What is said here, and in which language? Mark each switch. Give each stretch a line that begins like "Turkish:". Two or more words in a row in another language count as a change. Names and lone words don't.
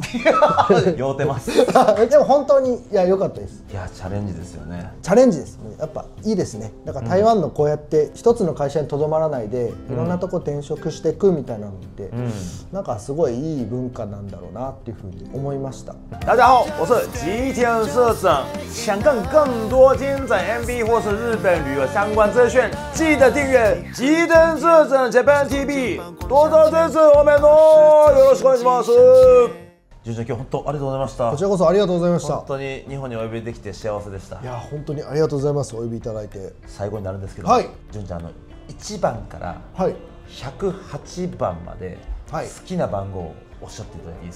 Japanese: 酔うてます。でも本当にいや良かったです。いやチャレンジですよね。チャレンジです。やっぱいいですね。だから台湾のこうやって一つの会社にとどまらないで、いろんなとこ転職していくみたいなのって、なんかすごいいい文化なんだろうなっていうふうに思いました。
Chinese: 大家好，我是吉田社長。想看更多精彩 MV 或是日本旅遊相關資訊，記得訂閱吉田社長 Japan TV。多多支持我們哦！
Japanese: よろしくお願いします。純ちゃん、今日本当ありがとうございました。こちらこそありがとうございました。本当に日本にお呼びできて幸せでした。いや本当にありがとうございます。お呼びいただいて。最後になるんですけど、純ちゃん1番から108番まで好きな番号をおっしゃっていただいていいですか。